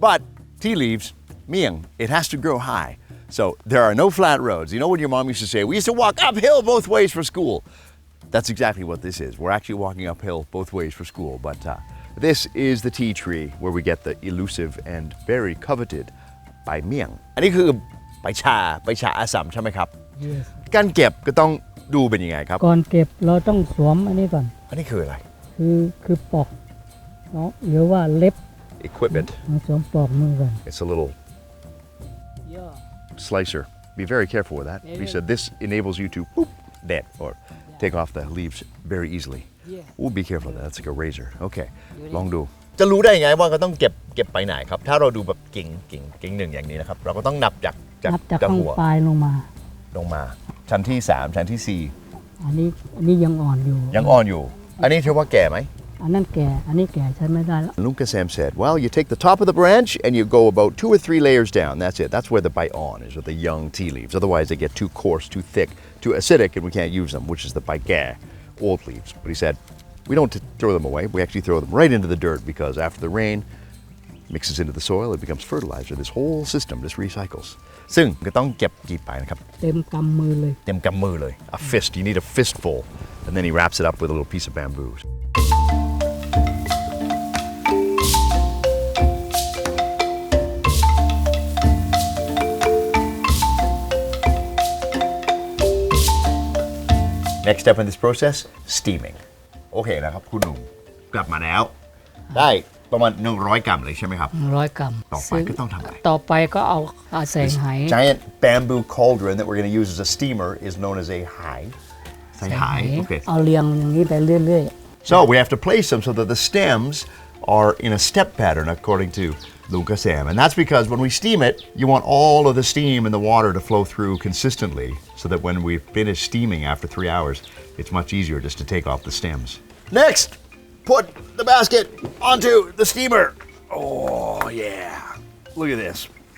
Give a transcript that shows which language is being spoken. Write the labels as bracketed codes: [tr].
[en] But tea leaves, Miang, it has to grow high. So there are no flat roads. You know what your mom used to say? We used to walk uphill both ways for school. That's exactly what this is. We're actually walking uphill both ways for school. But this is the tea tree where we get the elusive and very coveted by Miang. [th] อันนี้คือใบชาอาสัมใช่ไหมครับ [en] Yes. [th] การเก็บก็ต้องดูเป็นยังไงครับ ก่อนเก็บเราต้องสวมอันนี้ก่อน อันนี้คืออะไร คือปอก หรือว่าเล็บ [en] equipment. [th] มาสวมปลอกมือกัน [en] It's a little slicer. Be very careful with that. He said this enables you to boop, dead or take off the leaves very easily. Oh, be careful. That's like a razor. Okay. [th] ลองดูจะรู้ได้ไงว่าก็ต้องเก็บไปไหนครับถ้าเราดูแบบกิ่งหนึ่งอย่างนี้นะครับเราก็ต้องนับจาก ข้างปลายลงมา ชั้นที่3ชั้นที่4 อันนี้ยังอ่อนอยู่ อันนี้ถือว่าแก่ไหม อันนั้นแก่อันนี้แก่ใช้ไม่ได้แล้ว [en] Lunka Sam said well you take the top of the branch and you go about 2 or 3 layers down that's it that's where the bite on is with the young tea leaves otherwise they get too coarse too thick too acidic and we can't use them which is the baigare old leaves but he said we don't throw them away we actually throw them right into the dirt because after the rain mixes into the soil it becomes fertilizer this whole system just recycles [th] ซึ่งก็ต้องเก็บกี่ไปนะครับ เต็มกำมือเลย [en] a fist you need a fistful and then he wraps it up with a little piece of bamboo Next step in this process steaming [th] โอเคนะครับคุณหนุ่มกลับมาแล้วได้ประมาณ100 กรัมเลยใช่ไหมครับ 100 กรัม ต่อไปก็ต้องทำอะไร ต่อไปก็เอาใส่ไห [en] Giant bamboo cauldron that we're going to use as a steamer is known as a hai ใส่ไห [th] เอาเรียงอย่างนี้ไปเรื่อย [en] ๆ So we have to place them so that the stems are in a step pattern according to Lunka Sam and that's because when we steam it you want all of the steam and the water to flow through consistently so that when we finish steaming after 3 hours it's much easier just to take off the stems Next put the basket onto the steamer oh yeah look at this